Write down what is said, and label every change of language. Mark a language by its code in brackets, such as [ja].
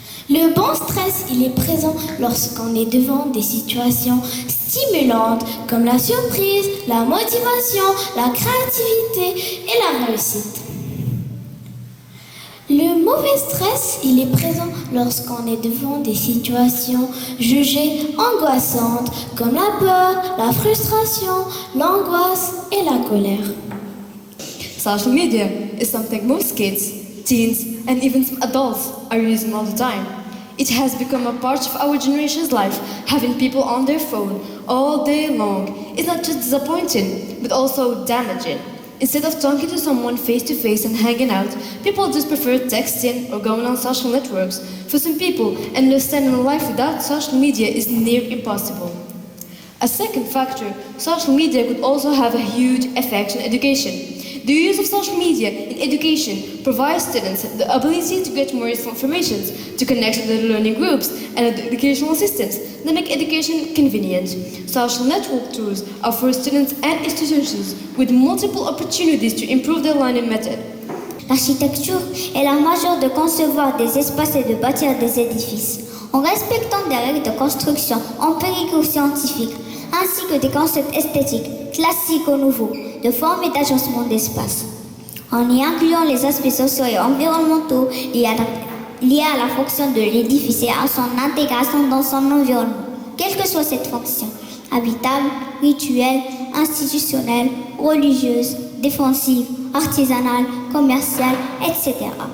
[fr] Le bon stress, il est présent lorsqu'on est devant des situations stimulantes comme la surprise, la motivation, la créativité et la réussite. Le mauvais stress, il est présent lorsqu'on est devant des situations jugées angoissantes comme la peur, la frustration, l'angoisse et la colère. [en] Social media is something most kids, teens, and even some adults are using all the time. It has become a part of our generation's life. Having people on their phone all day long is not just disappointing, but also damaging. Instead of talking to someone face to face and hanging out, people just prefer texting or going on social networks. For some people, understanding life without social media is near impossible. A second factor, social media could also have a huge effect on education. The use of social media in education provides students the ability to get more useful information, to connect with the learning groups and educational systems that make education convenient. Social network tools offer students and institutions with multiple opportunities to improve their learning method. [fr] L'architecture est la manière de concevoir des espaces et de bâtir des édifices, en respectant des règles de construction empiriques ou scientifiques, ainsi que des concepts esthétiques, classiques ou nouveaux, de forme et d'agencement d'espace. En y incluant les aspects sociaux et environnementaux liés à la fonction de l'édifice et à son intégration dans son environnement, quelle que soit cette fonction, habitable, rituelle, institutionnelle, religieuse, défensive, artisanale, commerciale, etc.